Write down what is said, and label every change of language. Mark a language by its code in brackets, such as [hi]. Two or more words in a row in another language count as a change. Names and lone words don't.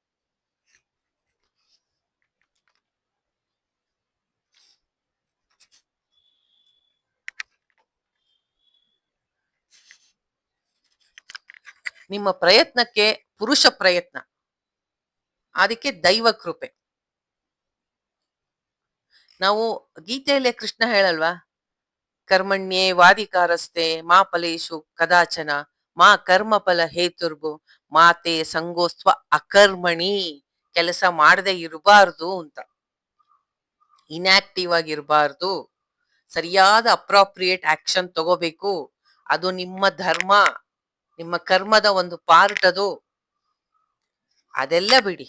[kn] ನಿಮ್ಮ ಪ್ರಯತ್ನಕ್ಕೆ ಪುರುಷ ಪ್ರಯತ್ನ, ಅದಕ್ಕೆ ದೈವ ಕೃಪೆ. ನಾವು ಗೀತೆಯಲ್ಲೇ ಕೃಷ್ಣ ಹೇಳಲ್ವಾ, [sa] ಕರ್ಮಣ್ಯೇ ವಾದಿಕಾರಸ್ತೆ ಮಾ ಫಲೇಶು ಕದಾಚನ ಮಾ ಕರ್ಮ ಫಲ ಹೇತುರ್ಭು ಮಾತೆ ಸಂಗೋಸ್ತ್ವ ಅಕರ್ಮಣಿ. [kn] ಕೆಲಸ ಮಾಡದೆ ಇರಬಾರ್ದು ಅಂತ, ಇನ್ಆಕ್ಟಿವ್ ಆಗಿರಬಾರ್ದು, ಸರಿಯಾದ [en] appropriate action [kn] ತಗೋಬೇಕು. ಅದು ನಿಮ್ಮ ಧರ್ಮ, ನಿಮ್ಮ ಕರ್ಮದ ಒಂದು ಪಾರ್ಟ್ ಅದು. ಅದೆಲ್ಲ ಬಿಡಿ.